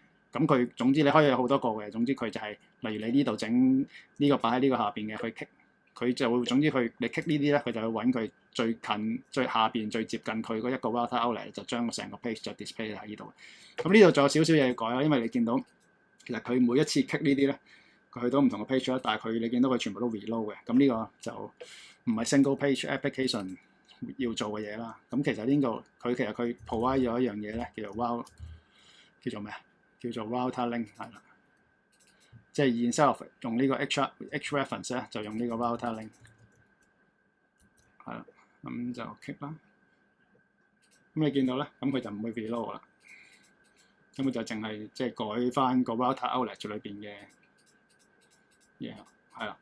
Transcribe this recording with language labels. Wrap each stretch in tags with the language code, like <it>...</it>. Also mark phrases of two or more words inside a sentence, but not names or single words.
<yue>咁佢總之你可以有好多個嘅，總之佢就係、例如你呢度整呢個擺喺呢個下邊嘅，佢就會總之你 click 呢啲咧，佢就會揾佢最近最下邊最接近佢嗰一個</yue> <en>router outlet，</en> <yue>就將成個 page 就 display 喺呢度。咁呢度仲有少少嘢要改啦，因為你見到其實佢每一次 click 呢啲咧，佢去到唔同嘅 page 啦，但係你見到佢全部都 reload 嘅。咁呢個就唔係</yue> <en>single page application</en> <yue>要做嘅嘢啦。咁其實呢度佢 provide 咗一樣嘢咧，叫做咩啊？叫做</yue> <en>router link</en> <yue>係啦，即係</yue> <en>instead of</en> <yue>用呢個 hrefs 咧，就用呢個</yue> <en>router link</en> <yue>係啦，咁就 click 啦。咁你見到咧，咁佢就唔會 reload 啦，咁佢就淨係即係改翻個</yue> <en>router outlet</en> <yue>裏邊嘅嘢係啦。</yue>